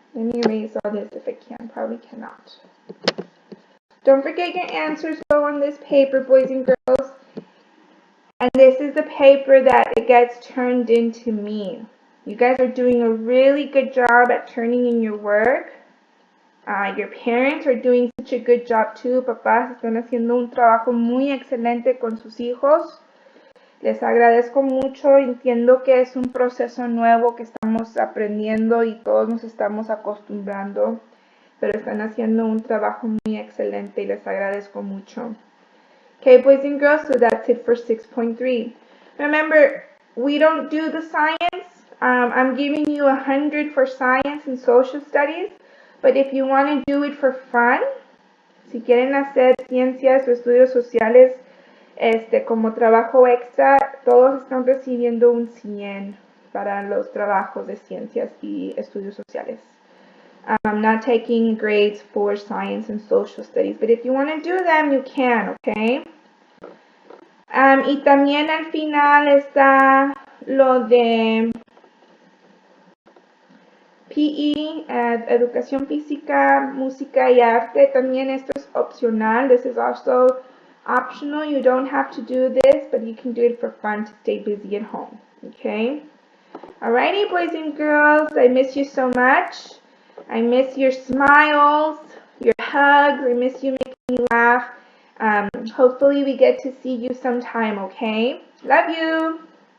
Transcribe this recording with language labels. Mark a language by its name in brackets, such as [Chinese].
[English] Let me erase all this if I can. Probably cannot. Don't forget your answers go on this paper, boys and girls. And this is the paper that it gets turned into me. You guys are doing a really good job at turning in your work. Your parents are doing such a good job too. [Spanish] Papás están haciendo un trabajo muy excelente con sus hijos. Les agradezco mucho. Entiendo que es un proceso nuevo que estamos aprendiendo y todos nos estamos acostumbrando. Pero están haciendo un trabajo muy excelente y les agradezco mucho. [English] Okay, boys and girls, so that's it for 6.3. Remember, we don't do the science. I'm giving you 100 for science and social studies, but if you want to do it for fun, [Spanish] si quieren hacer ciencias o estudios sociales como trabajo extra, todos están recibiendo un 100 para los trabajos de ciencias y estudios sociales. [English] I'm not taking grades for science and social studies, but if you want to do them, you can, okay? [Spanish] Y también al final está lo de PE, educación física, música y arte. También esto es opcional. [English] This is also optional. You don't have to do this, but you can do it for fun to stay busy at home, okay? Alrighty, boys and girls, I miss you so much. I miss your smiles, your hugs. I miss you making me laugh. Hopefully we get to see you sometime, okay? Love you.